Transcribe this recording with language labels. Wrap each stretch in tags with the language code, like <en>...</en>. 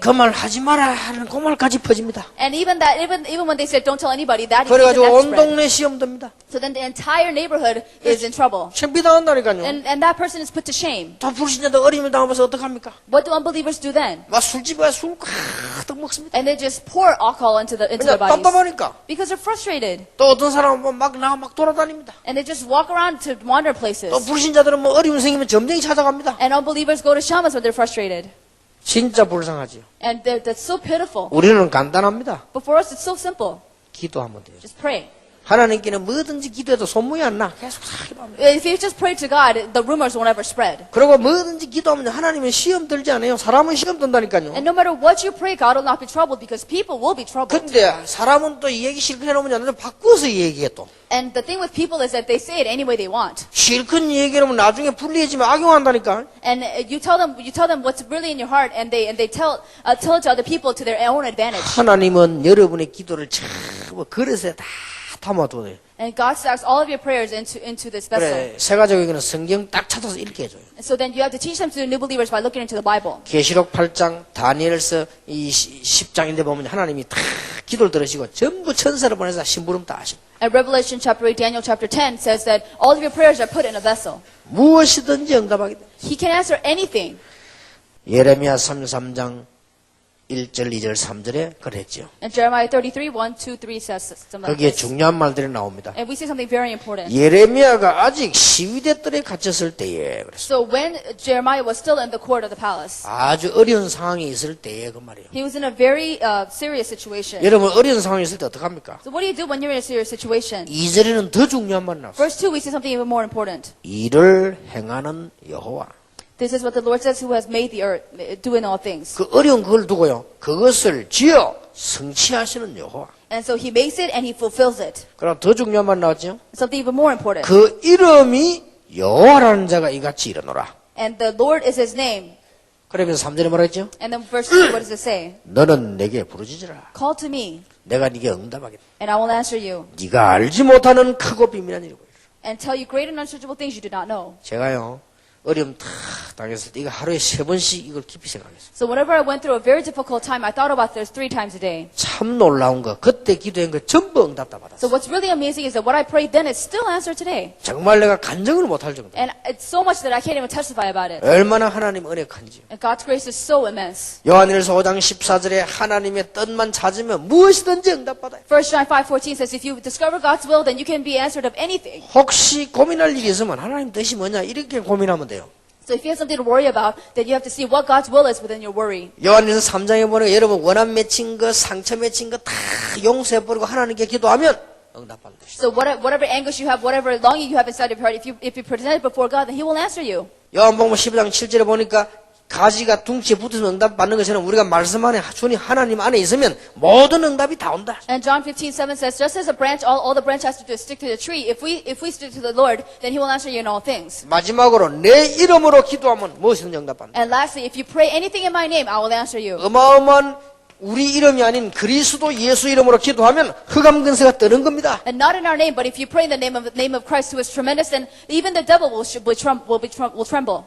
<ko>그 말 하지 마라 하는 그 말까지 퍼집니다.</ko> <en>And even when they said, don't tell anybody, that</en> <ko>그래가지고</ko> <en>that's</en> <ko>온</ko> <en>spread.</en> <ko>동네 시험 듭니다.</ko> <en>So then the entire neighborhood is in trouble.</en> <ko>창피당한다니까요.</ko> <en>And that person is put to shame.</en> <ko>다 불신자들 어려움을 당하면서 어떡합니까?</ko> <en>What do unbelievers do then?</en> <ko>막 술집에 가서 술 가득 먹습니다.</ko> <en>And they just pour alcohol into their</en> <ko>그냥</ko> <en>bodies.</en> <ko>답답하니까.</ko> <en>Because they're frustrated.</en> <ko>또 어떤 사람은 막 나가 막 돌아다닙니다.</ko> <en>And they just walk around to wander places.</en> <ko>또 불신자들은 뭐 어려움 생기면 점쟁이 찾아갑니다.</ko> <en>And unbelievers go to shamans when they're frustrated.</en> <ko>진짜 불쌍하지요.</ko> <en>And that's so pitiful.</en> <ko>우리는 간단합니다.</ko> <en>But for us, it's so simple.</en> <ko>기도하면 돼요.</ko> <en>Just pray.</en> <ko>하나님께는 뭐든지 기도해도 소문이 안 나. 계속 기도하면 돼요.</ko> <en>If you just pray to God, the rumors won't ever spread.</en> <ko>그리고 뭐든지 기도하면 하나님은 시험 들지 않아요. 사람은 시험 든다니까요.</ko> <en>And no matter what you pray, God will not be troubled because people will be troubled.</en> <ko>근데 사람은 또 이 얘기 실컷 해놓으면 안 돼. 바꿔서 얘기해 또.</ko> <en>And the thing with people is that they say it any way they want.</en> <ko>실컷 얘기하면 나중에 불리해지면 악용한다니까.</ko> <en>And you tell them what's really in your heart, and they tell it to other people to their own advantage.</en> <ko>하나님은 여러분의 기도를 전부 그릇에 다 담아둬야 돼.</ko> <en>And God stacks all of your prayers into this vessel.</en> <ko>그래, 새 가족에게는 성경 딱 찾아서 읽게 해줘요.</ko> <en>And so then you have to teach them to new believers by looking into the Bible.</en> <ko>계시록 8장, 다니엘서 이 10장인데 보면 하나님이 다 기도를 들으시고 전부 천사를 보내서 심부름 다 하시고</ko> <en>And Revelation chapter 8, Daniel chapter 10 says that all of your prayers are put in a vessel.</en> <ko>무엇이든지 응답하게 돼.</ko> <en>He can answer anything.</en> <ko>예레미야 33장 1절, 2절, 3절에 그랬죠.</ko> <en>And Jeremiah 33, 1, 2, 3 says something like</en> <ko>거기에</ko> <en>this.</en> <ko>중요한 말들이 나옵니다.</ko> <en>And we see something very important.</en> <ko>예레미야가 아직 시위대들에 갇혔을 때에 그랬어.</ko> <en>So when Jeremiah was still in the court of the palace,</en> <ko>아주 어려운 상황이 있을 때에 그 말이에요.</ko> <en>he was in a very serious situation.</en> <ko>여러분 어려운 상황이 있을 때 어떡합니까?</ko> <en>So what do you do when you're in a serious situation?</en> <ko>2절에는 더 중요한 말 나왔어요.</ko> <en>Verse 2, we see something even more important.</en> <ko>일을 행하는 여호와.</ko> <en>This is what the Lord says, who has made the earth, doing all things.</en> <ko>그 어려운 그걸 두고요. 그것을 지어 성취하시는 여호와.</ko> <en>And so he makes it and he fulfills it.</en> <ko>그럼 더 중요한 말 나왔죠?</ko> <en>Something even more important.</en> <ko>그 이름이 여호와라는 자가 이같이 일어노라.</ko> <en>And the Lord is his name.</en> <ko>그러면서 3절에 뭐라 했죠?</ko> <en>And then verse 2, what does it say?</en> <ko>너는 내게 부르짖으라.</ko> <en>Call to me,</en> <ko>내가 네게 응답하겠다.</ko> <en>and I will answer you,</en> <ko>네가 알지 못하는 크고 비밀한 일이고.</ko> <en>and tell you great and unsearchable things you do not know.</en> <ko>제가요 어려움 다 당했을 때 이거 하루에 3번씩 이걸 깊이 생각했어요.</ko> <en>So whenever I went through a very difficult time, I thought about this 3 times a day.</en> <ko>참 놀라운 거 그때 기도한 거 전부 응답 다 받았어요.</ko> <en>So what's really amazing is that what I prayed then is still answered today.</en> <ko>정말 내가 간증을 못할 정도.</ko> <en>And it's so much that I can't even testify about it.</en> <ko>얼마나 하나님 은혜 큰지요.</ko> <en>And God's grace is so immense.</en> <ko>요한일서 5장 14절에 하나님의 뜻만 찾으면 무엇이든지 응답받아요.</ko> <en>1 John 5:14 says, if you discover God's will, then you can be answered of anything.</en> <ko>혹시 고민할 일이 있으면 하나님 뜻이 뭐냐 이렇게 고민하면 돼요.</ko> <en>So if you have something to worry about, then you have to see what God's will is within your worry.</en> <ko>요한일서 3장에 보면 여러분 원한 맺힌 거 상처 맺힌 거 다 용서해버리고 하나님께 기도하면 응답받는 것이다.</ko> <en>So whatever anguish you have, whatever longing you have inside of your heart, if you present it before God, then He will answer you.</en> <ko>요한복음 15장 7절에 보니까 가지가 둥치에 붙어서 응답 받는 것처럼 우리가 말씀 안에 주님 하나님 안에 있으면 모든 응답이 다 온다.</ko> <en>And John 15:7 says, just as a branch, all the branch has to do is stick to the tree. If we stick to the Lord, then He will answer you in all things.</en> <ko>마지막으로 내 이름으로 기도하면 무엇이든 응답받는다.</ko> <en>And lastly, if you pray anything in my name, I will answer you.</en> <ko>어마어마한 우리 이름이 아닌 그리스도 예수 이름으로 기도하면 흑암 근세가 뜨는 겁니다.</ko> <en>And not in our name, but if you pray in the name of Christ, who is tremendous, then even the devil will tremble.</en>